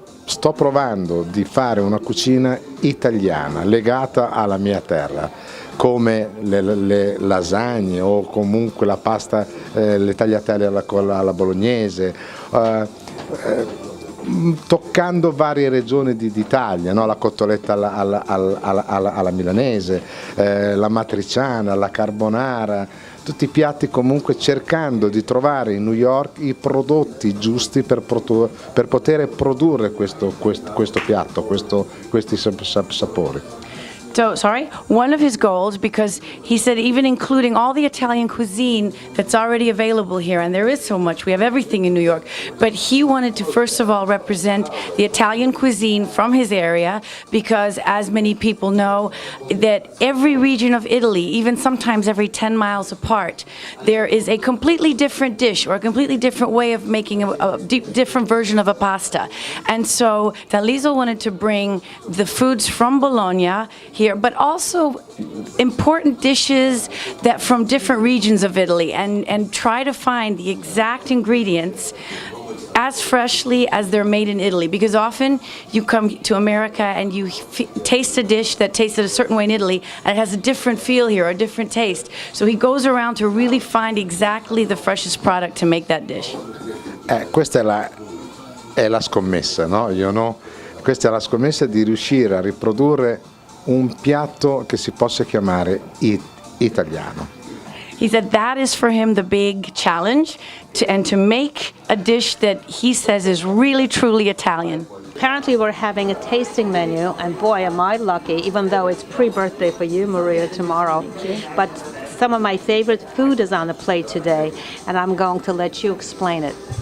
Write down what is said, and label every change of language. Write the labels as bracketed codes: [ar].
[it] Sto provando di fare una cucina italiana legata alla mia terra, come le lasagne o comunque la pasta, le tagliatelle alla bolognese, toccando varie regioni d'Italia, no? La cotoletta alla milanese, la matriciana, la carbonara. Tutti i piatti comunque cercando di trovare in New York i prodotti giusti per poter produrre questo piatto, questi sapori. [en] So, sorry, one of his goals, because he said even including all the Italian cuisine that's already available here, and there is so much, we have everything in New York, but he wanted to first of all represent the Italian cuisine from his area, because as many people know, that every region of Italy, even sometimes every 10 miles apart, there is a completely different dish or a completely different way of making a different version of a pasta. And so Dalliso wanted to bring the foods from Bologna here, but also important dishes that from different regions of Italy, and try to find the exact ingredients as freshly as they're made in Italy, because often you come to America and you taste a dish that tasted a certain way in Italy and it has a different feel here, a different taste. So he goes around to really find exactly the freshest product to make that dish. [it] Questa è la scommessa, no? Questa è la scommessa di riuscire a riprodurre un piatto che si possa chiamare italiano. [en] He said that is for him the big challenge, to make a dish that he says is really truly Italian. Apparently we're having a tasting menu, and boy am I lucky, even though it's pre-birthday for you, Maria, tomorrow. But some of my favorite food is on the plate today, and I'm going to let you explain it.